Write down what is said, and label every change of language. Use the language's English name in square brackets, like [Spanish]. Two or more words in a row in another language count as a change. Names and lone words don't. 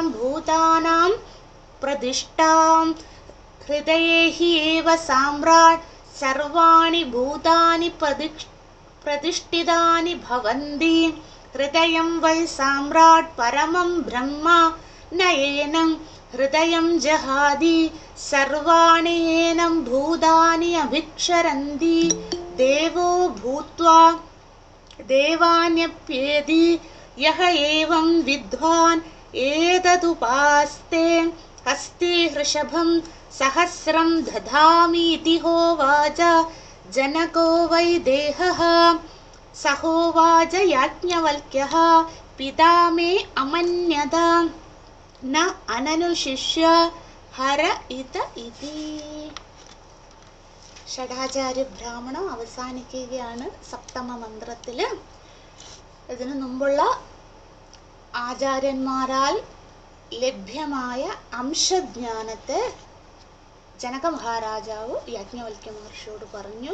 [Sanskrit] ഭൂതാനാം പ്രതിഷ്ഠാം ഹൃദയേ ഹി ഏവ സാമ്രാട് സർവാണി ഭൂതാനി പ്രതിഷ്ഠിതാനി ഭവന്തി ഹൃദയം വൈ സാമ്രാട് പരമം ബ്രഹ്മ നയേനം ഹൃദയം ജഹാതി സർവാണി ഏനം ഭൂതാനി അഭിക്ഷരന്തി ദേവോ ഭൂത്വാ ദേവാന്യപ്യേതി യഹ ഏവം വിദ്വാൻ ഏതദുപാസ്തേ ഹസ്തി वृषभं सहस्रं दधामीति होवाच जनको वै देहः सहोवाच याज्ञवल्क्यः पिता मे अमन्यत न अननुशिष्य हर इत इति. [Malayalam] ഷഡാചാര്യ ബ്രാഹ്മണം അവസാനിക്കുകയാണ് സപ്തമ മന്ത്രത്തിൽ. ഇതിനു മുമ്പുള്ള ആചാര്യന്മാരാൽ ലഭ്യമായ അംശജ്ഞാനത്തെ ജനക മഹാരാജാവ് യാജ്ഞവൽക്യ മഹർഷിയോട് പറഞ്ഞു.